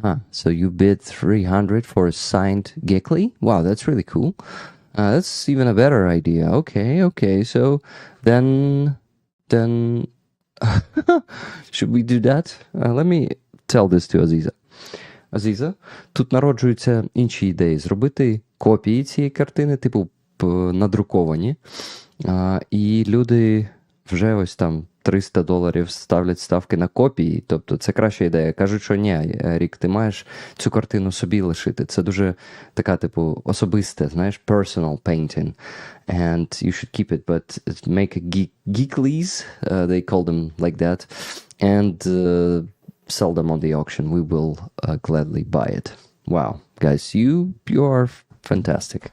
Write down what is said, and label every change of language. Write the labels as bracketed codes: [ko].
[en] So you bid 300 for a signed Gickley? Wow, that's really cool. That's even a better idea. Okay. So then should we do that? Let me tell this to Aziza. [uk] Азіза, тут народжуються інші ідеї. Зробити копії цієї картини, типу, надруковані. І люди вже ось там $300 ставлять ставки на копії. Тобто це краща ідея. Кажуть, що ні, Рік, ти маєш цю картину собі лишити. Це дуже така, типу, особисте, знаєш, [en] personal painting. And you should keep it, but make a geeklies, they call them like that, and sell them on the auction. We will gladly buy it. Wow, guys, you are fantastic.